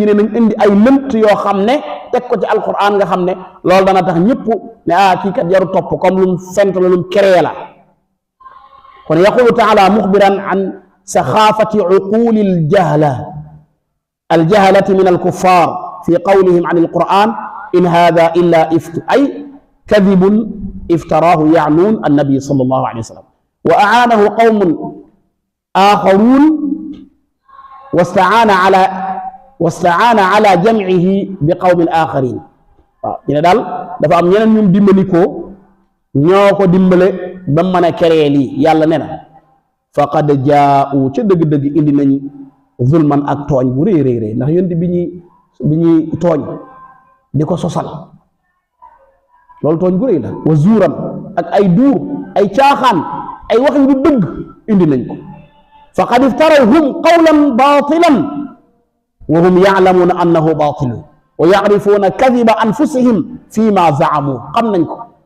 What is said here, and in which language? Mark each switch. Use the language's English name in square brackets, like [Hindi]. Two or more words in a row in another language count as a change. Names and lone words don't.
[Wolof] ne nañ indi ay lënt yoo xam ne teg ko ci alquran nga xam ne loolu dana tax ñëpp ne kii kat jaru topp comme lu mu fent la lu mu créé la kon [Arabic] يقول تعالى مخبرا عن سخافة عقول الجهلة من الكفار في قولهم إن القرآن إن هذا إلا أي كذب افتراه يعنون النبي صلى الله عليه وسلم وأعانه قوم آخرون واستعان على جمعه ب قوم آخرين [Wolof] waaw ñu ne daal dafa am ñeneen ñum dimbali ko ñoo ko dimbale ba mën [French] a créer [Wolof] lii yàlla ne na [Arabic] فقد جاءوا [Wolof] ca dëgg-dëgg indi nañ zulman ak tooñ bu rëy rëy ndax yonent bi ñuy tooñ di ko sosal loolu tooñ bu rëy la [Arabic] و زورا [Wolof] ak ay duur ay caaxaan ay wax yu du dëgg indi nañ ko [Arabic] فقد افتروا هم قولا باطلا و هم يعلمون أنه باطل و يعرفون كذب أنفسهم في ما زعموا [Wolof] xam nañ ko